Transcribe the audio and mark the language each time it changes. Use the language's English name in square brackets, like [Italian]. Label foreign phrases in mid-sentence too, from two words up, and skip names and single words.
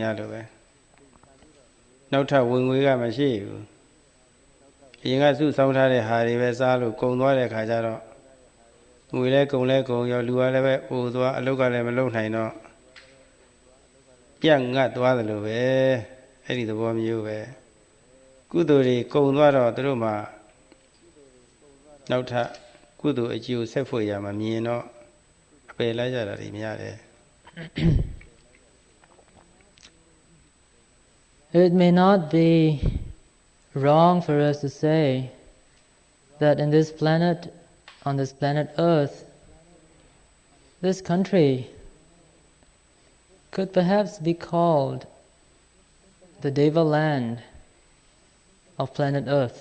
[Burmese] များလိုပဲနောက်ထပ်ဝင်ငွေကမရှိဘူးအရင်ကစုဆောင်းထားတဲ့ဟာတွေပဲစားလို့ကုန်သွားတဲ့ခါကျတော့ငွေလဲကုန်ရောလူကလည်းပဲအိုသွားအလုပ်ကလည်းမလုပ်နိုင်တော့ပြတ်ငတ်သွားတယ်လို့ပဲအဲ့ဒီသဘောမျိုးပဲကုသိုလ်တွေကုန်သွားတော့သူတို့မှာနောက်ထပ်ကုသိုလ်အကျိုးဆက်ဖို့ရမှာမြင်တော့အပယ်လိုက်ကြတာတွေများတယ် [English] It may not be wrong for us to say that in this planet, on this planet Earth, this country could perhaps be called the Deva land of planet Earth.